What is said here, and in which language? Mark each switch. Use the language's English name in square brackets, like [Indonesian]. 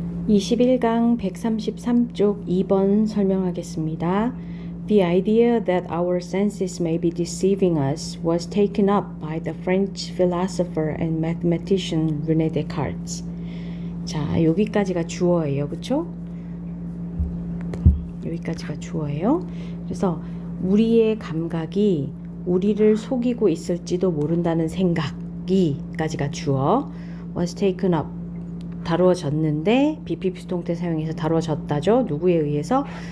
[Korean] 21강 133쪽 2번 설명하겠습니다. [English] The idea that our senses may be deceiving us was taken up by the French philosopher and mathematician René Descartes. [Korean] 자, 여기까지가 주어예요. 그쵸? 여기까지가 주어예요. 그래서 우리의 감각이 우리를 속이고 있을지도 모른다는 생각이까지가 주어. [English] was taken up. [Korean] 다루어졌는데 비피피스통태 사용해서 다루어졌다죠. 누구에 의해서?